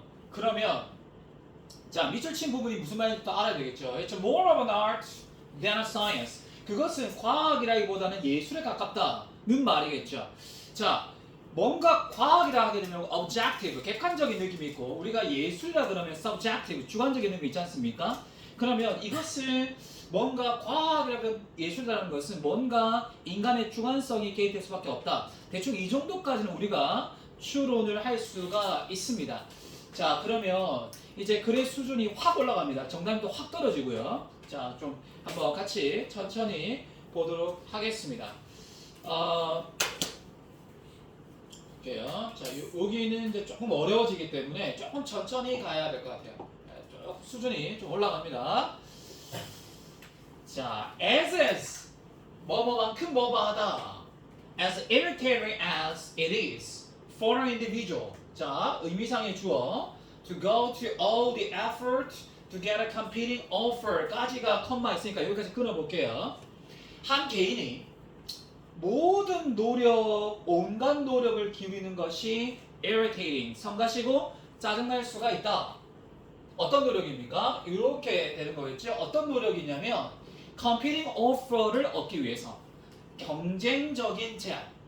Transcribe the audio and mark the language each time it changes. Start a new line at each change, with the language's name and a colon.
Korean: 그러면 자, 밑줄 친 부분이 무슨 말인지 또 알아야 되겠죠.
English: It's more of an art than a science.
Korean: 그것은 과학이라기보다는 예술에 가깝다는 말이겠죠. 자, 뭔가 과학이라 하게 되면 objective, 객관적인 느낌이 있고 우리가 예술이라 그러면 subjective, 주관적인 느낌이 있지 않습니까? 그러면 이것은 뭔가 과학이라고 예술이라는 것은 뭔가 인간의 주관성이 개입될 수밖에 없다. 대충 이 정도까지는 우리가 추론을 할 수가 있습니다. 자, 그러면 이제 글의 수준이 확 올라갑니다. 정답도 확 떨어지고요. 자, 좀 한번 같이 천천히 보도록 하겠습니다. 볼게요. 자, 여기는 이제 조금 어려워지기 때문에 조금 천천히 가야 될 것 같아요. 조금 수준이 좀 올라갑니다. 자, as 뭐뭐만큼 뭐뭐하다.
English: As irritating as it is for an individual.
Korean: 자, 의미상의 주어
English: to go to all the effort to get a competing offer
Korean: 까지가 컴마 있으니까 여기까지 끊어볼게요. 한 개인이 모든 노력, 온갖 노력을 기울이는 것이 irritating, 성가시고 짜증날 수가 있다. 어떤 노력입니까? 이렇게 되는 거겠죠. 어떤 노력이냐면 competing offer를 얻기 위해서 경쟁적인 제안.